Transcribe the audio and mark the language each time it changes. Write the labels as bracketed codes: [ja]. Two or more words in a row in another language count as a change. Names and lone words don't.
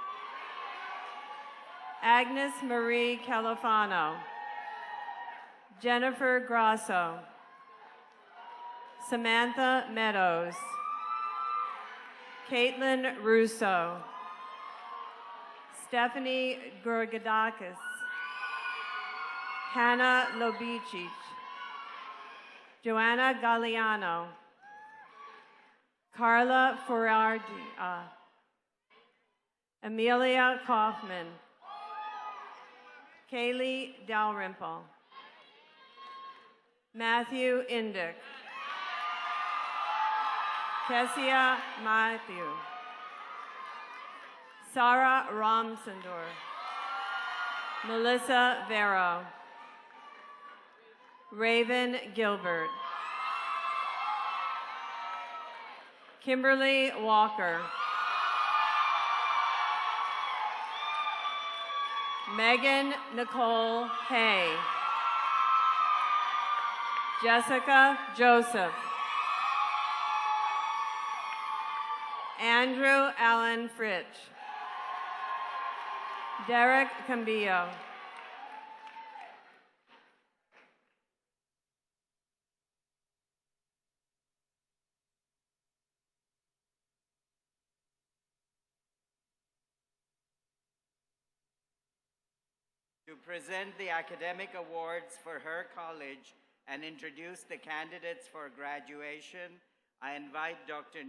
[en] Agnes Marie Califano. Jennifer Grasso. Samantha Meadows. Caitlin Russo. Stephanie Gorgadakis. Hannah Lobicic. Joanna Galliano, Carla Ferrardi, Amelia Kaufman, Kaylee Dalrymple, Matthew Indick, Kessia Matthew, Sarah Ramsendor, Melissa Vero, Raven Gilbert, Kimberly Walker, Megan Nicole Hay, Jessica Joseph, Andrew Allen Fritsch, Derek Cambillo, to present the academic awards for her college and introduce the candidates for graduation, I invite Dr.